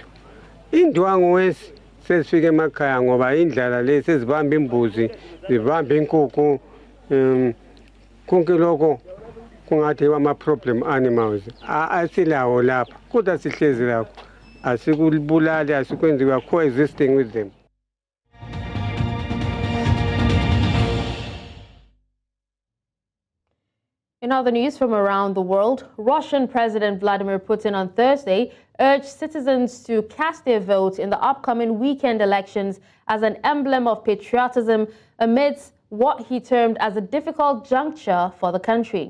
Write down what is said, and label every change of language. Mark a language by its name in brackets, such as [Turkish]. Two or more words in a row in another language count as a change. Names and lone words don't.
[North Ndebele] Indwangu wesi sesifike emakhaya ngoba indlala lezi sezibamba imbuzi zibamba inkukhu konke lokho kungathi ama- [English] problem animals [North Ndebele] asilawo lapha kodwa sihlezi lapho asikubulali asikwenzi [English] we are coexisting with them. In other news from around the world, Russian President Vladimir Putin on Thursday urged citizens to cast their vote in the upcoming weekend elections as an emblem of patriotism amidst what he termed as a difficult juncture for the country.